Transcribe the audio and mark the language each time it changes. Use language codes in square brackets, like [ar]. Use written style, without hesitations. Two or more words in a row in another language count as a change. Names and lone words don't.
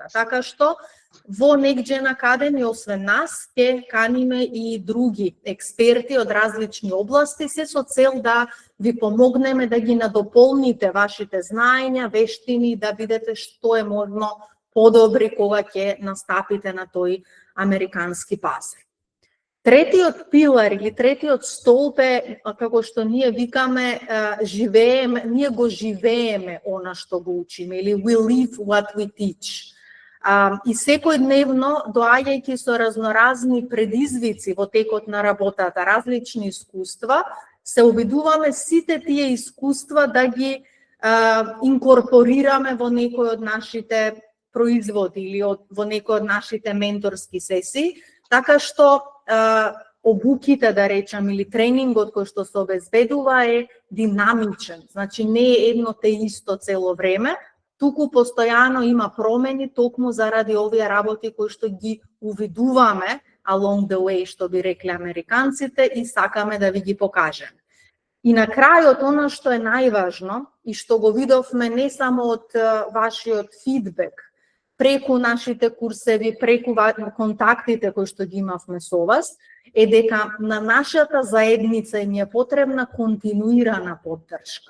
[mk] Така што во NextGen Academy, освен нас, ќе каниме и други експерти од различни области, се со цел да ви помогнеме да ги надополните вашите знаења, вештини, да бидете што е можно подобри кога ќе настапите на тој американски пазар. Третиот пилар или третиот столб е, како што ние викаме, ние го живееме она што го учиме, или [en] we live what we teach. [mk] И секојдневно, доаѓајќи со разноразни предизвици во текот на работата, различни искуства, се обидуваме сите тие искуства да ги инкорпорираме во некој од нашите производи или во некој од нашите менторски сесии, така што обуките, да речам, или тренингот кој што се обезбедува е динамичен. Значи не е едно те исто цело време, туку постојано има промени токму заради овие работи кои што ги увидуваме [en] along the way, [mk] што би рекле американците, и сакаме да ви ги покажем. И на крајот, она што е најважно и што го видовме не само од вашиот фидбек, преку нашите курсеви, преку контактите кои што ги имавме со вас, е дека на нашата заедница ни е потребна континуирана поддршка.